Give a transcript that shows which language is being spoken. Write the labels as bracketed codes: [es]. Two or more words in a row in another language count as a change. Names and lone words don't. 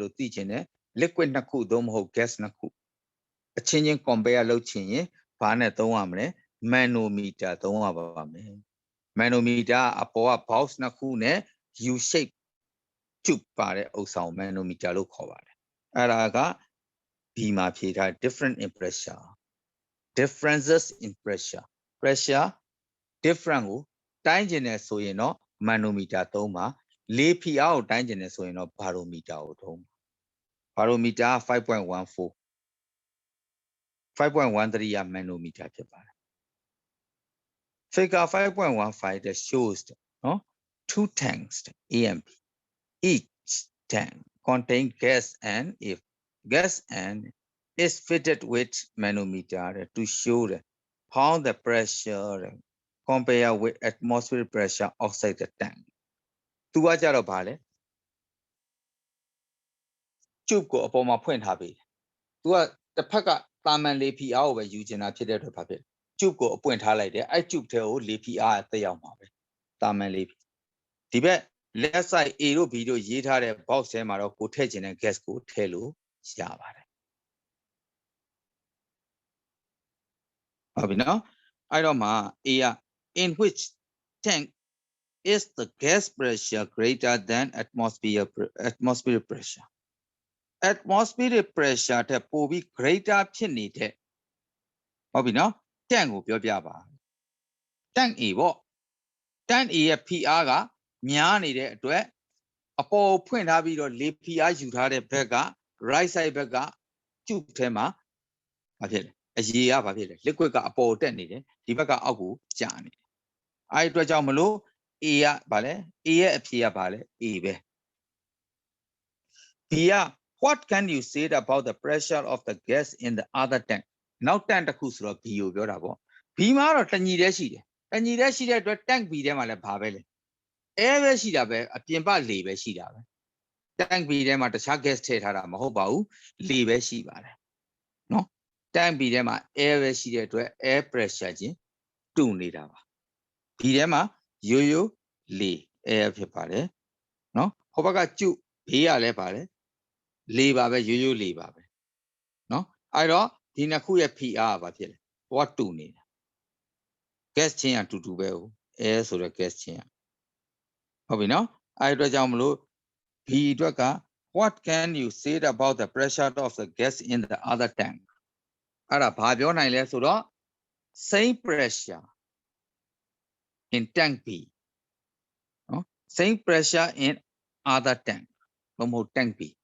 [my] လို့သိချင်တယ် liquid နှစ်ခုသို့မဟုတ် gas နှစ်ခုအချင်းချင်း compare လုပ်ချင်ရင်ဘာနဲ့ သုံးရမလဲ manometer သုံးရပါမယ် manometer အပေါ်က box နှစ်ခုနဲ့ [en] U shape tube [my] ပါတဲ့ဥစ္စာကို manometer လို့ခေါ်ပါတယ်အဲ့ဒါကဒီမှာဖြေထား [en] different in pressure differences in pressure different [my] ကိုတိုင်းကျင်တယ်ဆိုရင်တော့ manometer သုံးပါလေဖိအားကိုတိုင်းကျင်တယ်ဆိုရင်တော့ barometer ကိုသုံးပါ barometer 5.14 [en] 5.13 က manometer ဖြစ်ပါတယ် figure 5.15 that shows နော် two tanks A and B each tank contain gas and if gas and is fitted with manometer to show how the pressure compare with atmospheric pressure outside the tank [my] သူကကြတော့ဗာလဲ tube ကိုအပေါ်မှာဖွင့်ထားပြီသူကတစ်ဖက်ကတာမန်လေဖိအားကိုပဲယူချင်တာဖြစ်တဲ့အတွက်ဗာဖြစ် tube ကိုအပွင့်ထားလိုက်တယ်အဲ့ tube ထဲကိုလေဖိအားတက်ရောက်မှာပဲတာမန်လေဒီဘက် [en] left side [my] A တို့ B တို့ရေးထားတဲ့ box ထဲမှာတော့ကိုထည့်ခြင်းတဲ့ gas ကိုထည့်လို့ရပါတယ် ဟုတ်ပြီနော်အဲ့တော့မှာ A က [en] in which tank is the gas pressure greater than atmospheric pressure atmospheric pressure [my] တဲ့ပိုပြီး greater ဖြစ်နေတဲ့ဟုတ်ပြီနော် tank ကိုပြောပြပါ [en] tank A [my] ပေါ့ [en] tank A [my] ရဲ့ PR ကများနေတဲ့အတွက်အပေါ်ဖွင့်ထားပြီးတော့လေ PR ယူထားတဲ့ဘက်က [en] right side [my] ဘက်ကကျုပ်ထဲမှာဘာဖြစ်လဲအရေကဘာဖြစ်လဲ liquid ကအပေါ်တက်နေတယ်ဒီဘက်ကအောက်ကိုကျနေတယ်အဲ့အတွက်ကြောင့်မလို့ A ကဘာလဲ A ရဲ့အဖြေကဘာလဲ A ပဲ B က [en] what can you say about the pressure of the gas in the other tank [my] နောက် tank တစ်ခုဆိုတော့ B ကိုပြောတာပေါ့ B မှာတော့တညီတည်းရှိတယ်တညီတည်းရှိတဲ့အတွက် [en] tank B [my] ထဲမှာလည်းဘာပဲလဲ air ပဲရှိတာပဲအပြင်ပလေပဲရှိတာပဲ [en] tank B [my] ထဲမှာတခြား gas ထည့်ထားတာမဟုတ်ပါဘူးလေပဲရှိပါတယ်နော် [en] tank B [my] ထဲမှာ air ပဲရှိ တဲ့အတွက် [en] air pressure [my] ချင်းတူနေတာပါ B ထဲမှာရိုးရိုးလေ air ဖြစ်ပါတယ်နော်ဟိုဘက်ကကျုဘေးကလည်း ပါတယ်လေပါပဲရိုးရိုးလေပါပဲနော်အဲ့တော့ဒီနှစ်ခုရဲ့ PR ကဘာဖြစ်လဲဟော တူနေတာ gas ချင်းကတူတူပဲဟုတ် air ဆိုတဲ့ gas ချင်းဟုတ်ပြီနော်အဲ့အတွက်ကြောင့်မလို့ B အတွက်က [en] what can you say about the pressure of the gas in the other tank [my] အဲ့ဒါဘာပြောနိုင်လဲဆိုတော့ [en] same pressure in tank B [my] နော် [en] same pressure in other tank [my] ဘယ်မဟုတ် [en] tank B